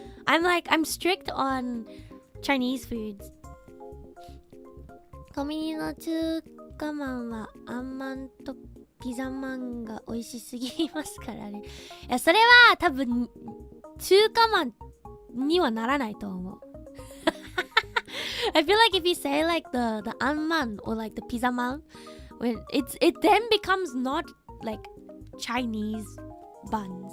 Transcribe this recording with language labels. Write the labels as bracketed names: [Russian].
[English] I'm strict on Chinese foods. [Japanese] コンビニの中華まんはあんまんとピザまんが美味しすぎますからね。いや、それは多分中華まんにはならないと思う。 [English] I feel like if you say like the anman or like the pizza man, when it then becomes not like Chinese buns.